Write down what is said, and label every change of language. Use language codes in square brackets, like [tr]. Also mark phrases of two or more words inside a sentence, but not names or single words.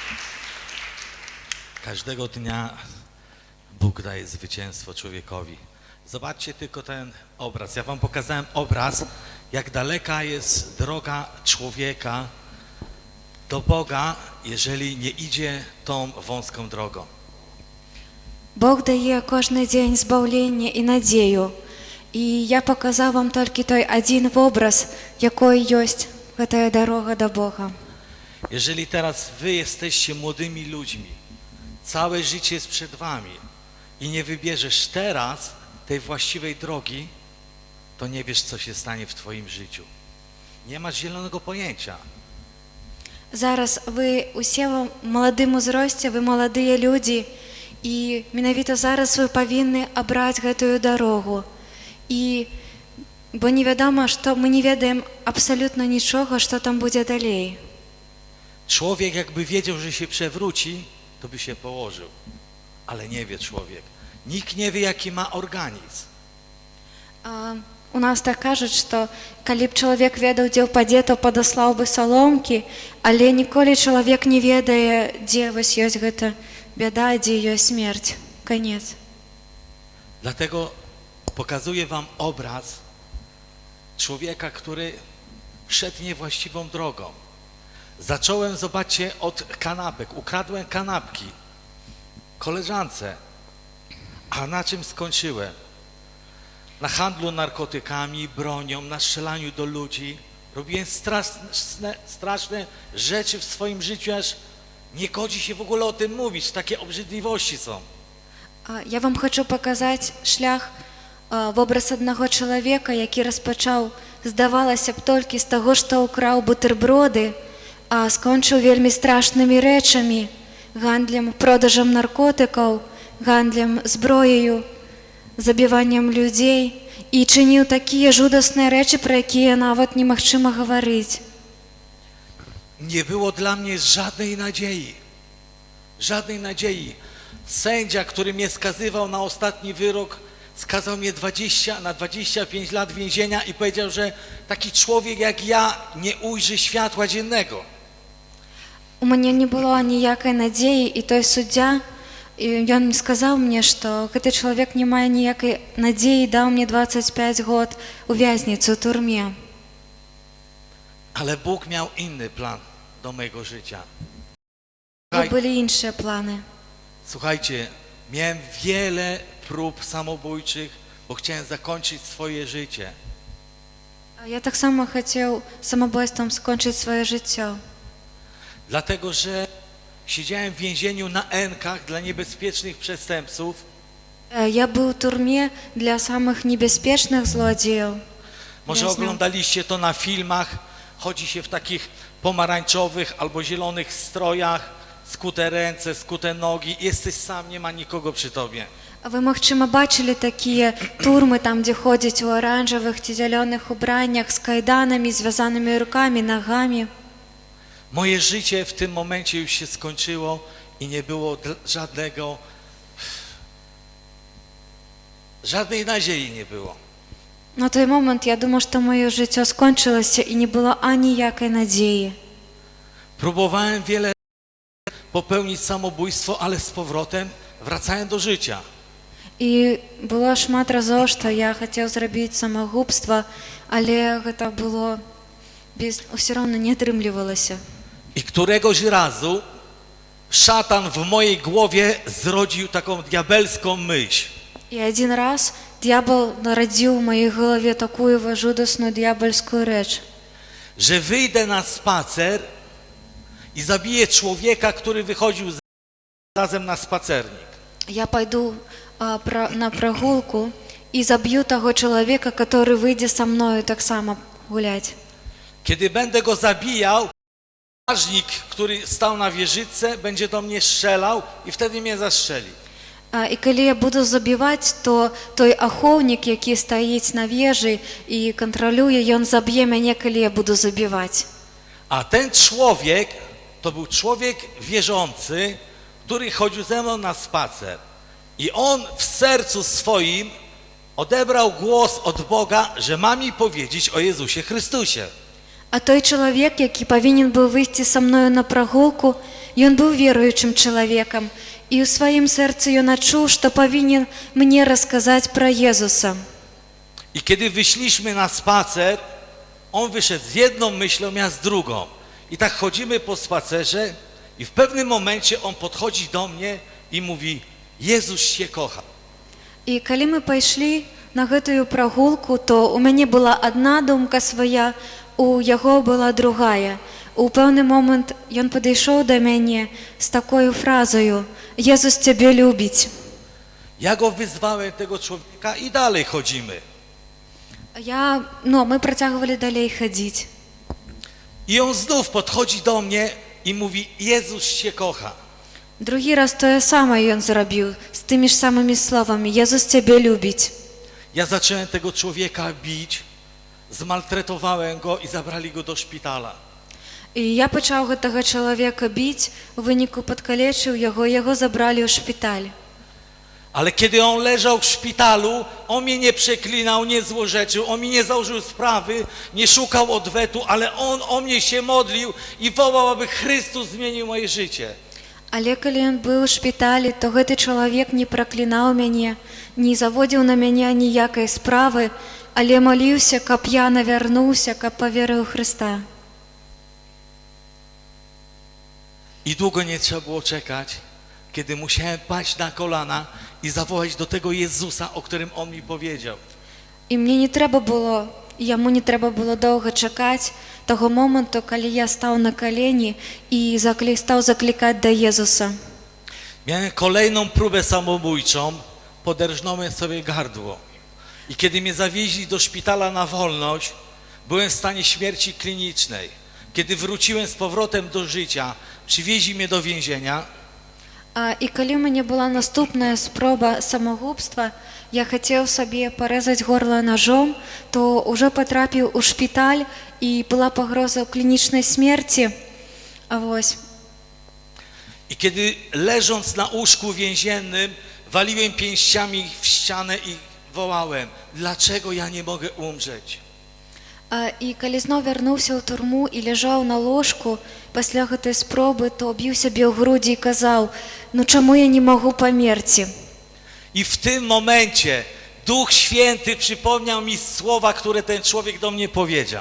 [pl] Każdego dnia Bóg daje zwycięstwo człowiekowi. Zobaczcie tylko ten obraz. Ja wam pokazałem obraz, jak daleka jest droga człowieka do Boga, jeżeli nie idzie tą wąską drogą. [uk] Бог дає кожен день збавлення і надію. І я показав вам тільки той один образ, який є ця дорога до Бога. [pl] Jeżeli teraz wy jesteście młodymi ludźmi, całe życie jest przed wami i nie wybierzesz teraz tej właściwej drogi, to nie wiesz, co się stanie w twoim życiu. Nie masz zielonego pojęcia. [uk] Зараз ви усі в молодому зрості, ви молоді люди, і менавіта зараз ви повинні обрати гэтую дорогу. [be] І бо невядома, што мы не ведаем абсолютно нічога, што там будзе далей. [pl] Człowiek jakby wiedział, że się przewróci, to by się położył. Ale nie wie człowiek. Nikt nie wie, jaki ma organizm. [be] У нас так кажуць, што калі б чалавек ведаў, дзе ўпадзе, то падаслаў бы саломкі, але ніколі чалавек не ведае, дзе вось ёсць гэта бяда, дзе ёсць смерць, канец. [pl] Dlatego pokazuję wam obraz człowieka, który szedł niewłaściwą drogą. Zacząłem, zobaczcie, od kanapek. Ukradłem kanapki koleżance. A na czym skończyłem? Na handlu narkotykami, bronią, na strzelaniu do ludzi. Robiłem straszne rzeczy w swoim życiu, aż nie godzi się w ogóle o tym mówić. Takie obrzydliwości są. [be] Я вам хочу показаць шлях вобраз аднаго чалавека, які распачаў, здавалася б, толькі з таго, што ўкраў бутэрброды, а скончыў вельмі страшнымі рэчамі, гандлем, продажам наркотыкаў, гандлем зброяю, забіваннем людзей і чыніў такія жудасныя рэчы, пра якія нават немагчыма гаварыць. [pl] Nie było dla mnie żadnej nadziei. Żadnej nadziei. Sędzia, który mnie skazywał na ostatni wyrok, skazał mnie na 25 lat więzienia i powiedział, że taki człowiek jak ja nie ujrzy światła dziennego. [be] У мяне не было ніякай надзеі, і той суддзя, ён сказаў мне, што гэты чалавек не мае ніякай надзеі, даў мне 25 год у вязніцы, у турме. [pl] Ale Bóg miał inny plan do mojego życia. [be] Бо былі іншыя планы. [pl] Słuchajcie, miałem wiele prób samobójczych, bo chciałem zakończyć swoje życie. [be] Я таксама хацеў самабойствам скончыць сваё жыццё. [pl] Dlatego, że siedziałem w więzieniu na N-kach dla niebezpiecznych przestępców. [be] Я быў у турме для самых небяспечных злодзеяў. [pl] Może oglądaliście to na filmach. Chodzi się w takich pomarańczowych albo zielonych strojach, skute ręce, skute nogi. Jesteś sam, nie ma nikogo przy tobie. [be] Вы, магчыма, бачылі такія турмы, там, дзе ходзяць у аранжавых ці зялёных убраннях з кайданамі, звязанымі рукамі, нагамі. [pl] Moje życie w tym momencie już się skończyło i nie było żadnej nadziei nie było. [be] На той момант я думаў, што маё жыццё скончылася і не было аніякай надзеі. [pl] Próbowałem wiele popełnić samobójstwo, ale z powrotem wracałem do życia. [be] І было шмат разоў, што я хацеў зрабіць самагубства, але гэта было ўсё роўна не атрымлівалася. [pl] I któregoś razu szatan w mojej głowie zrodził taką diabelską myśl. [be] І адзін раз д'ябал нарадзіў у маёй галаве такую жудасную д'ябальскую рэч. [pl] Że wyjdę na spacer i zabiję człowieka, który wychodził razem na spacernik. [be] Я пойду на прагулку і заб'ю таго чалавека, который выйдзе са мною таксама гуляць. [pl] Kiedy będę go zabijał, strażnik, który stał na wieżyczce, będzie do mnie strzelał i wtedy mnie zastrzeli. [be] І калі я буду забіваць, то той ахоўнік, які стаіць на вежы і кантралюе, ён заб'е мяне, калі я буду забіваць. [pl] A ten człowiek to był człowiek wierzący, który chodził ze mną na spacer. I on w sercu swoim odebrał głos od Boga, że ma mi powiedzieć o Jezusie Chrystusie. [be] А той чалавек, які павінен быў выйсці са мною на прагулку, ён быў веруючым чалавекам, і ў сваім сэрцы ён адчуў, што павінен мне расказаць пра Езуса. [pl] I kiedy wyszliśmy na spacer, on wyszedł z jedną myślą, ja z drugą. I tak chodzimy po spacerze i w pewnym momencie on podchodzi do mnie i mówi: Jezus się kocha. [be] І калі мы пайшлі на гэтую прагулку, то у мяне была адна думка свая, у яго была другая. У пэўны момант ён падышоў да мяне з такою фразою: «Езус цябе любіць». [pl] Ja go wyzwałem, tego człowieka, i dalej chodzimy. [be] Мы працягвалі далей хадзіць. [pl] I on znów podchodzi do mnie i mówi: Jezus się kocha. [be] Другі раз тое самае ён зрабіў з тымі ж самымі словамі: «Езус цябе любіць». [pl] Ja zacząłem tego człowieka bić, zmaltretowałem go i zabrali go do szpitala. [be] І я пачаў гэтага чалавека біць, у выніку падкалечыў яго, яго забралі ў шпіталь. [pl] Ale kiedy on leżał w szpitalu, on mnie nie przeklinał, nie złorzeczył, on mi nie założył sprawy, nie szukał odwetu, ale on o mnie się modlił i wołał, aby Chrystus zmienił moje życie. [be] Але калі ён быў у шпіталі, то гэты чалавек не праклінаў мяне, не заводзіў на мяне ніякай справы, але маліўся, каб я навярнуўся, каб паверыў у Хрыста. [pl] I długo nie trzeba było czekać, kiedy musiałem paść na kolana i zawołać do tego Jezusa, o którym on mi powiedział. [be] І мне не трэба было, яму не трэба было доўга чакаць таго моманту, калі я стаў на калені і стаў заклікаць да Езуса. [pl] Miałem kolejną próbę samobójczą, poderżnąłem sobie gardło. I kiedy mnie zawieźli do szpitala na wolność, byłem w stanie śmierci klinicznej. Kiedy wróciłem z powrotem do życia, przywieźli mnie do więzienia. [be] І калі ў мяне была наступная спроба самагубства, я хацеў сабе парэзаць горла ножом, то ўжо патрапіў у шпіталь і была пагроза клінічнай смерці. [pl] I kiedy leżąc na łóżku więziennym, waliłem pięściami w ścianę i wołałem: dlaczego ja nie mogę umrzeć? [be] І калі зноў вярнуўся ў турму і ляжаў на ложку пасля гэтай спробы, то біў сябе ў грудзі і казаў: «Ну чаму я не магу памерці?» [pl] I w tym momencie Duch Święty przypomniał mi słowa, które ten człowiek do mnie powiedział.